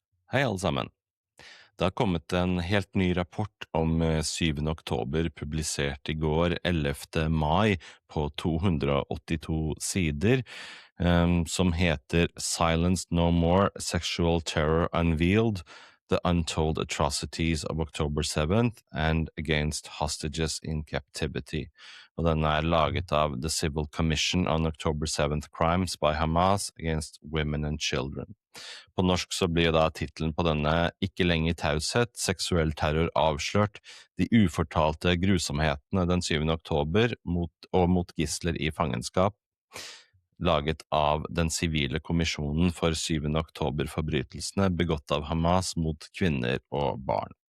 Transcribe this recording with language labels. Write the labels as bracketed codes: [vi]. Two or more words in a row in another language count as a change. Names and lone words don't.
[no] Hei alle sammen. Det har kommet en helt ny rapport om 7. oktober, publisert i går 11. mai på 282 sider, som heter Silence No More, Sexual Terror Unveiled, The Untold Atrocities of October 7th and Against Hostages in Captivity. Og den er laget av The Civil Commission on October 7th Crimes by Hamas Against Women and Children. På norsk så blir da titelen på denne Ikke lenger taushet, seksuell terror avslørt, de ufortalte grusomhetene den 7. oktober mot gisler i fangenskap, laget av den sivile kommisjonen for 7. oktober-forbrytelsene begått av Hamas mot kvinner og barn.